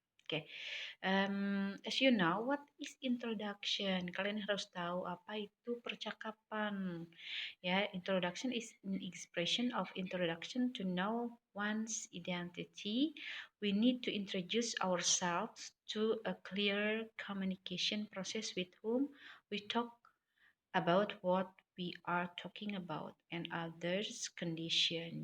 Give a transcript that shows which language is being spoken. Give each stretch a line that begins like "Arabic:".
English: Oke, as you know, what is introduction?
Indonesian: Kalian harus tahu apa itu percakapan.
English: Ya, introduction is an expression of introduction to know one's identity. We need to introduce ourselves to a clear communication process with whom we talk about what we are talking about and others condition.